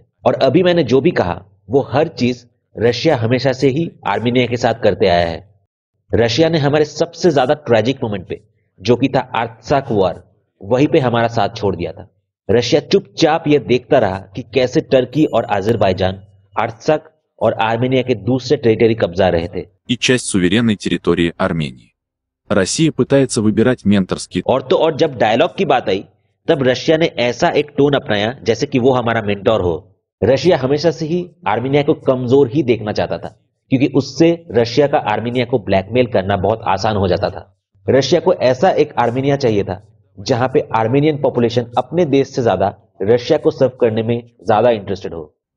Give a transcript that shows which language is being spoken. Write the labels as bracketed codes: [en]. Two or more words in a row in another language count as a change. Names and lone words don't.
[hi] और अभी मैंने जो भी कहा वो हर चीज रशिया हमेशा से ही आर्मेनिया के साथ करते आया है। रशिया ने हमारे सबसे ज्यादा [en] tragic moment [hi] पे, जो कि था आर्त्साक वॉर, वहीं पे हमारा साथ छोड़ दिया था। रशिया चुपचाप यह देखता रहा कि कैसे टर्की और अजरबैजान आर्त्साक और आर्मेनिया के दूसरे टेरिटरी कब्जा रहे थे [ru] И часть суверенной территории Армении. Россия пытается выбирать менторские. [hi] और तो और जब डायलॉग की बात आई तब रशिया ने ऐसा एक टोन अपनाया जैसे कि वो हमारा मेंटोर हो। रशिया हमेशा से ही आर्मेनिया को कमजोर ही देखना चाहता था, क्योंकि उससे रशिया का आर्मेनिया को ब्लैकमेल करना बहुत आसान हो जाता था। रशिया को ऐसा एक आर्मेनिया चाहिए था जहां पे [en] Armenian population [hi] अपने देश से ज्यादा रशिया को सर्व करने में ज्यादा इंटरेस्टेड हो।